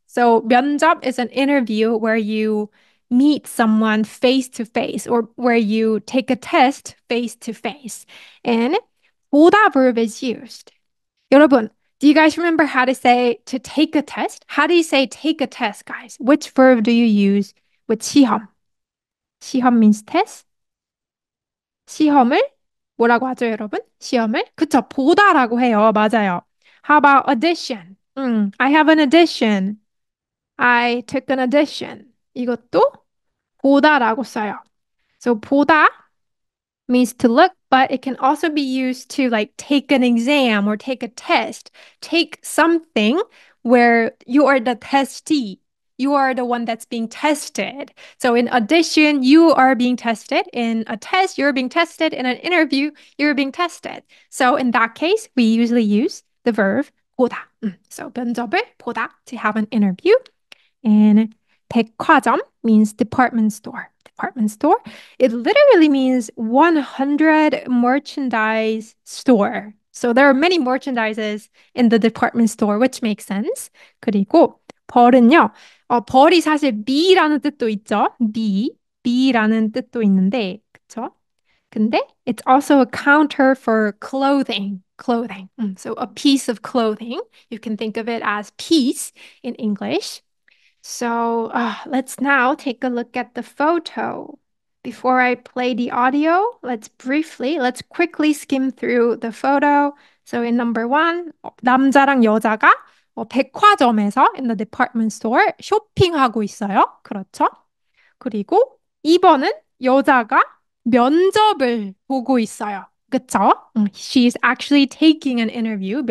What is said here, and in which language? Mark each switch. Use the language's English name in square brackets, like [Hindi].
[English] So 면접 is an interview where you meet someone face to face or where you take a test face to face. And 보다 verb is used. 여러분, do you guys remember how to say to take a test? How do you say take a test, guys? Which verb do you use with 시험? 시험 means test. [Korean] 시험을 뭐라고 하죠, 여러분? 시험을? 그쵸, 보다라고 해요. 맞아요. [English] How about audition? I have an audition. I took an audition. [Korean] 이것도 보다라고 써요. [English] So 보다 means to look, but it can also be used to like take an exam or take a test. Take something where you are the testee. You are the one that's being tested. So in audition, you are being tested. In a test, you're being tested. In an interview, you're being tested. So in that case, we usually use the verb 보다. So [Korean] 면접을 보다 [English] to have an interview. And 백화점 means department store. Department store. It literally means 100 merchandise store. So there are many merchandises in the department store, which makes sense. [Korean] 그리고 벌은요. 벌이 사실 미라는 뜻도 있죠. 미라는 뜻도 있는데, 그쵸? 근데 [English] it's also a counter for clothing. So a piece of clothing. You can think of it as piece in English. So let's now take a look at the photo. Before I play the audio, let's quickly skim through the photo. So in number one, [Korean] 남자랑 여자가 백화점에서 [English] in the department store [Korean] 쇼핑하고 있어요. 그렇죠? 그리고 2번은 여자가 면접을 보고 있어요. 그쵸? [English] She's actually taking an interview.